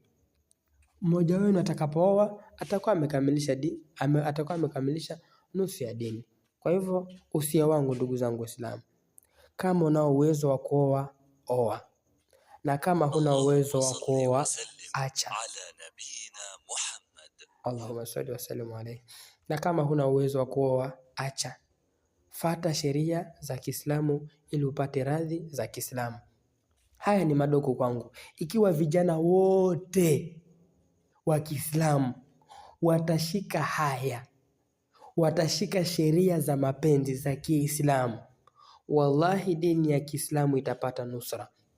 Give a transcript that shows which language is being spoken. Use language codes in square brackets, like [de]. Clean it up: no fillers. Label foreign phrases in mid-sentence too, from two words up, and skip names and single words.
[sw] Mmoja wenu atakapooa atakuwa amekamilisha nusu ya dini. Kwa hivyo usia wangu ndugu zangu Waislamu, kama una uwezo wa kuoa, oa, na kama huna uwezo wa kuoa, acha. [ar] اللهم صل وسلم عليه. [sw] Na kama huna uwezo wa kuoa, acha. Fata sheria za Kiislamu ili upate radhi za Kiislamu. Haya ni madogo kwangu. Ikiwa vijana wote wa Kiislamu watashika haya, watashika sheria za mapenzi za Kiislamu, wallahi dini ya Kiislamu itapata nusra.